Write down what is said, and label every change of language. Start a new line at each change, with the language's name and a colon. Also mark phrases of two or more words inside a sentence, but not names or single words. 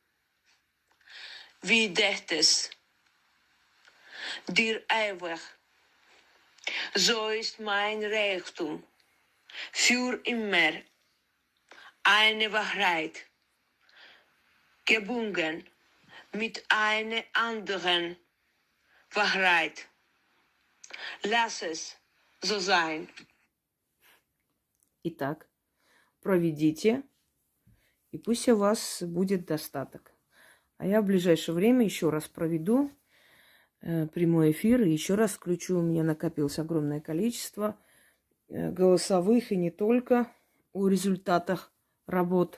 German: Wie dächtest dir ewig, so ist mein Reichtum, für immer eine Wahrheit, gebunden mit einer anderen Wahrheit. Lass es so sein.
Russian: Итак, проведите, и пусть у вас будет достаток. А я в ближайшее время еще раз проведу прямой эфир, и еще раз включу. У меня накопилось огромное количество голосовых, и не только о результатах работ.